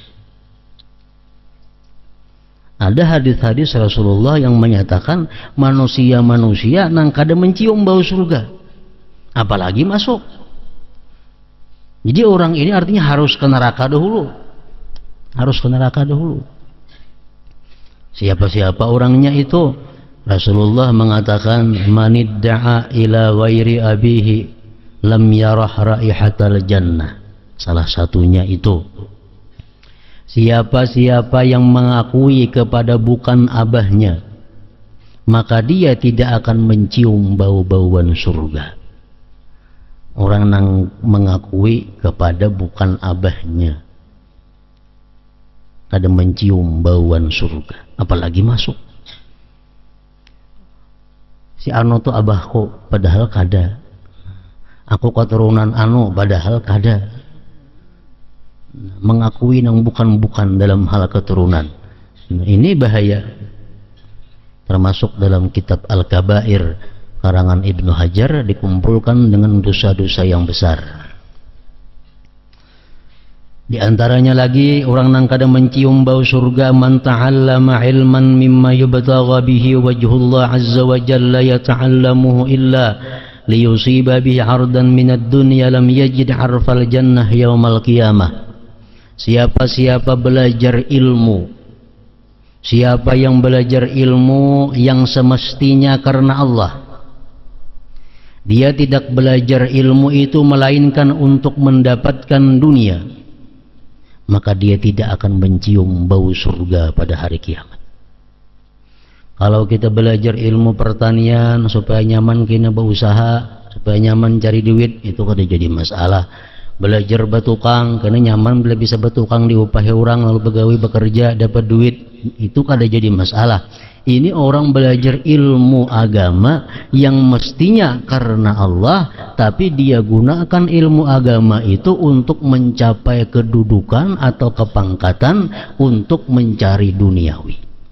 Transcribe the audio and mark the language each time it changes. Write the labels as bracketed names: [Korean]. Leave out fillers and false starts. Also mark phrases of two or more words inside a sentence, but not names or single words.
[Indonesian] Ada hadis-hadis Rasulullah yang menyatakan manusia nang kada mencium bau surga, apalagi masuk. Jadi orang ini artinya harus ke neraka dahulu. Siapa-siapa orangnya itu? Rasulullah mengatakan, [Arabic] من ادعى إلى غير أبيه لم ير رائحة الجنة. [Indonesian] Salah satunya itu, siapa-siapa yang mengakui kepada bukan abahnya, maka dia tidak akan mencium bau-bauan surga. Orang yang mengakui kepada bukan abahnya kada mencium bauan surga, apalagi masuk. [Banjar] Si anu tu abahku, padahal kada. Aku keturunan anu, padahal kada. [Indonesian] Mengakui yang bukan-bukan dalam hal keturunan. Ini bahaya. Termasuk dalam kitab Al-Kabair karangan Ibnu Hajar, dikumpulkan dengan dosa-dosa yang besar. Di antaranya lagi orang nang kada mencium bau surga, [Arabic] من تعلم علما مما يبتغى به وجه الله عز وجل يتعلمه إلا ليصيب به عرضا من الدنيا لم يجد عرف الجنة يوم القيامة. [Indonesian] Siapa-siapa belajar ilmu, siapa yang belajar ilmu yang semestinya karena Allah, dia tidak belajar ilmu itu melainkan untuk mendapatkan dunia, maka dia tidak akan mencium bau surga pada hari kiamat. Kalau kita belajar ilmu pertanian supaya nyaman kita berusaha, supaya nyaman cari duit, itu kada jadi masalah. [Banjar] Belajar batukang karena nyaman bila bisa batukang diupahi orang lalu begawi bekerja dapat duit, itu kada jadi masalah. [Indonesian] Ini orang belajar ilmu agama yang mestinya karena Allah, tapi dia gunakan ilmu agama itu untuk mencapai kedudukan atau kepangkatan, untuk mencari duniawi.